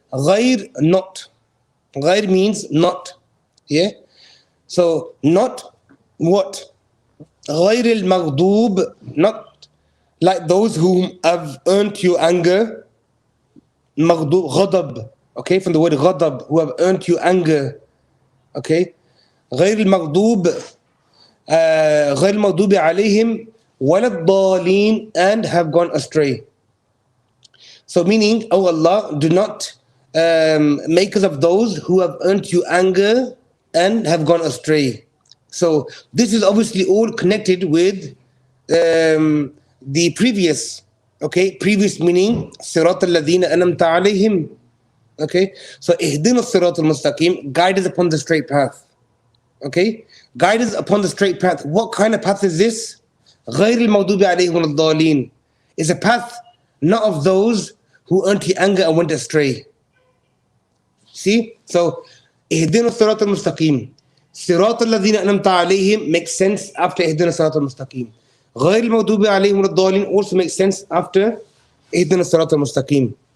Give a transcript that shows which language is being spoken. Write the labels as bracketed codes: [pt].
[en] غير, not. غير means not. Yeah. So not what? [ar] غير المغضوب, [en] not like those whom have earned your anger. [ar] مغضوب, غضب. [en] Okay, from the word غضب, who have earned your anger. Okay. [ar] غير المغضوب, غير المغضوب عليهم ولا الضالين, [en] and have gone astray. So meaning, oh Allah, do not make us of those who have earned you anger and have gone astray. So this is obviously all connected with the previous, okay, previous meaning, [ar] صراط الذين أنعمت عليهم. [en] Okay, so [ar] اهدنا الصراط المستقيم, [en] guide us upon the straight path. Okay, guide us upon the straight path. What kind of path is this? [ar] غير المغضوب عليهم ولا الضالين [en] is a path not of those who earned your anger and went astray. See, so [ar] اهدنا الصراط المستقيم, صراط الذين أنعمت عليهم [en] makes sense after [ar] اهدنا الصراط المستقيم. غير المغضوب عليهم ولا الضالين [en] also makes sense after [ar] اهدنا الصراط المستقيم.